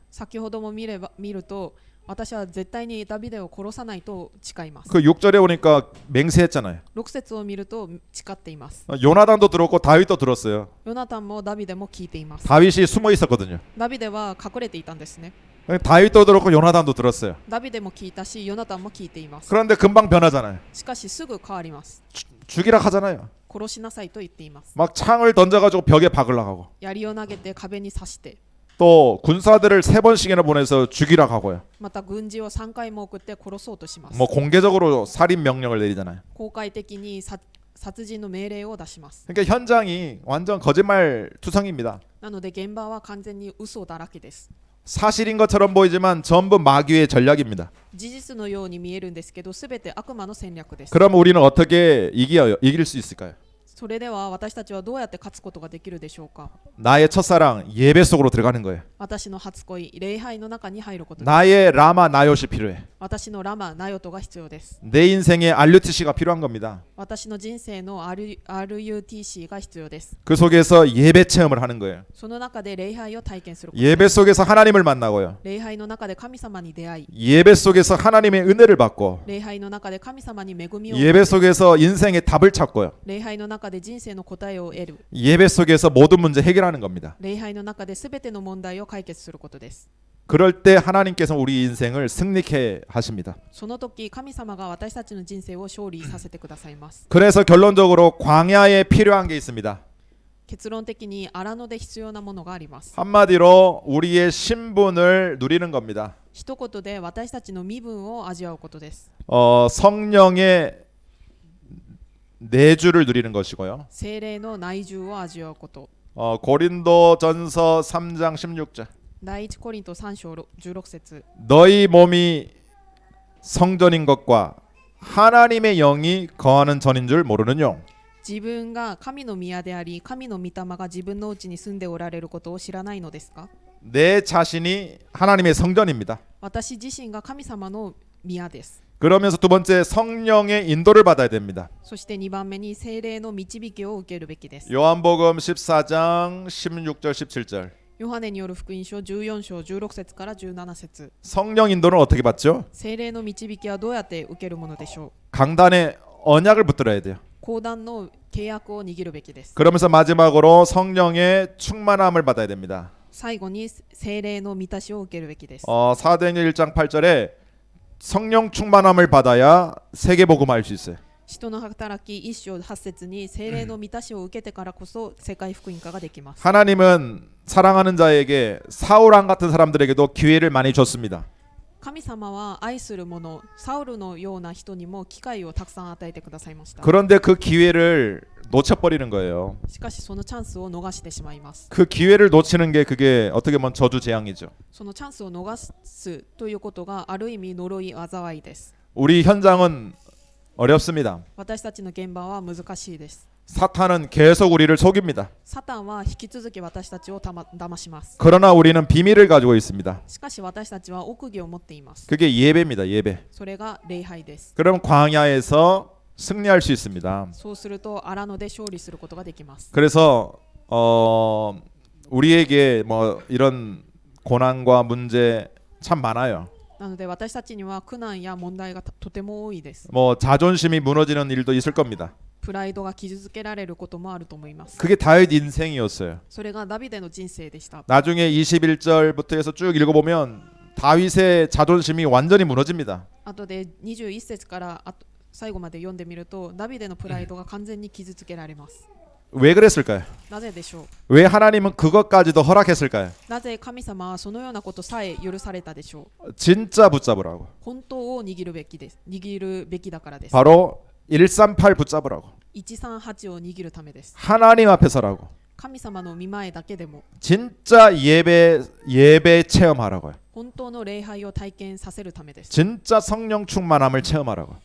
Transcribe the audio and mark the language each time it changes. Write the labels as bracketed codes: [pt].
[ja] 先ほども見ると私は絶対にダビデを殺さないと誓います。 [ko] 그 6절에 보니까 맹세했잖아요. [ja] 6節を見ると誓っています。 [ko] 요나단도 들었고 다윗도 들었어요. [ja] ヨナタンもダビデも聞いています。 [ko] 다윗이 숨어 있었거든요. [ja] ダビデは隠れていたんですね。 [ko] 다윗도 들었고 요나단도 들었어요. [ja] ダビデも聞いたしヨナタンも聞いています。 [ko] 그런데 금방 변하잖아요. [ja] しかしすぐ変わります。 [ko] 죽이라 하잖아요. [ja] 殺しなさいと言っています。 [ko] 막 창을 던져가지고 벽에 박으려고 하고 [ja] 槍を投げて壁に刺して、 [ko] 또 군사들을 3번씩이나 보내서 죽이라 하고요. [ja] また軍事を3回も送って殺そうとします。 [ko] 뭐 공개적으로 살인 명령을 내리잖아요. [ja] 公開的に殺人の命令を出します。 [ko] 그러니까 현장이 완전 거짓말 투성입니다. [ja] なので現場は完全に嘘だらけです。 [ko] 사실인 것처럼 보이지만 전부 마귀의 전략입니다. [ja] 事実のように見えるんですけど、すべて悪魔の戦略です。 [ko] 그럼 우리는 어떻게 이길 수 있을까요? [ja] それでは私たちはどうやって勝つことができるでしょうか。 [ko] 나의 첫사랑 예배 속으로 들어가는 거예요. [ja] 私の初恋、礼拝の中に入ることです。 [ko] 나의 라마 나요시 필요해. [ja] 私のラマ、ナヨトが必要です。 [ko] 내 인생에 RUTC가 필요한 겁니다. [ja] 私の人生の RUTC が必要です。 [ko] 그 속에서 예배 체험을 하는 거예요. [ja] その中で礼拝を体験すること。 [ko] 예배 속에서 하나님을 만나고요. [ja] 礼拝の中で神様に出会い、 [ko] 예배 속에서 하나님의 은혜를 받고 [ja] 礼拝の中で神様に恵みを、 [ko] 예배 속에서 인생의 답을 찾고요. [ja] 礼拝の中で人生の答えを得る、 [ko] 예배 속에서 모든 문제 해결하는 겁니다. [ja] 礼拝の中で全ての問題を解決することです。 [ko] 그럴 때 하나님께서 우리 인생을 승리케 하십니다. [ja] その時神様が私たちの人生を勝利させてくださいます。 [ko] 그래서 결론적으로 광야에 필요한 게 있습니다. [ja] 結論的に荒野で必要なものがあります。 [ko] 한마디로 우리의 신분을 누리는 겁니다. [ja] 一言で私たちの身分を味わうことです。 [ko] 성령의 내주를 누리는 것이고요. [ja] 聖霊の内住を味わうこと。 [ko] 고린도전서 3장 16절. [ja] 第一コリント3章16節 [ko] 너희 몸이 성전인 것과 하나님의 영이 거하는 전인 줄 모르느뇨. [ja] 自分が神の宮であり、神の御霊が自分のうちに住んでおられることを知らないのですか。 [ko] 내 자신이 하나님의 성전입니다. [ja] 私自身が神様の宮です。 [ko] 그러면서 두 번째 성령의 인도를 받아야 됩니다. [ja] そして2番目に聖霊の導きを受けるべきです。 [ko] 요한복음 14장 16절 17절. [ja] ヨハネによる福音書14章16節から17節 [ko] 성령 인도는 어떻게 받죠? [ja] 聖霊の導きはどうやって受けるものでしょう。 [ko] 강단에 언약을 붙들어야 돼요. [ja] 講談の契約を握るべきです。 [ko] 그러면서 마지막으로 성령의 충만함을 받아야 됩니다. [ja] 最後に聖霊の満たしを受けるべきです。 [ko] 사도행전 1장 8절에 성령 충만함을 받아야 세계복음할 수 있어요. [ja] 使徒の働き1章8節に聖霊の満たしを受けてからこそ世界福音化ができます。 [ko] 하나님은 사랑하는 자에게 사울왕 같은 사람들에게도 기회를 많이 줬습니다. [ja] 神様は愛する者、サウルのような人にも機会をたくさん与えてくださいました。 [ko] 그런데 그 기회를 놓쳐버리는 거예요. [ja] しかしそのチャンスを逃してしまいます。 [ko] 그 기회를 놓치는 게 그게 어떻게 보면 저주재앙이죠. [ja] そのチャンスを逃すということがある意味呪い災いです。 [ko] 우리 현장은 어렵습니다. [ja] 私たちの現場は難しいです。 [ko] 사탄은 계속 우리를 속입니다. [ja] サタンは引き続き私たちを騙します。 [ko] 그러나 우리는 비밀을 가지고 있습니다. [ja] しかし私たちは奥義を持っています。 [ko] 그게 예배입니다. 예배. [ja] それが礼拝です。 [ko] 그럼 광야에서 승리할 수 있습니다. [ja] そうすると荒野で勝利することができます。 [ko] 그래서 우리에게 뭐 이런 고난과 문제 참 많아요. [ja] なので私たちには苦難や問題がとても多いです。 [ko] 뭐 자존심이 무너지는 일도 있을 겁니다. [ja] プライドが傷つけられることもあると思います。 [ko] 그게 다윗 인생이었어요. [ja] それがダビデの人生でした。 [ko] 나중에 21절부터 해서 쭉 읽어보면 다윗의 자존심이 완전히 무너집니다. [ja] あとで21節から最後まで読んでみるとダビデのプライドが完全に傷つけられます。 [ko] 왜 그랬을까요? [ja] なぜでしょう。 [ko] 왜 하나님은 그것까지도 허락했을까요? [ja] なぜ神様はそのようなことさえ許されたでしょう。 [ko] 진짜 붙잡으라고. [ja] 本当を握るべきです。握るべきだからです。 [ko] 바로 138 붙잡으라고. [ja] 138を握るためです。 [ko] 하나님 앞에 서라고. [ja] 神様の御前だけでも [ko] 진짜 예배 체험하라고요. [ja] 本当の礼拝を体験させるためです。 [ko] 진짜 성령 충만함을 체험하라고.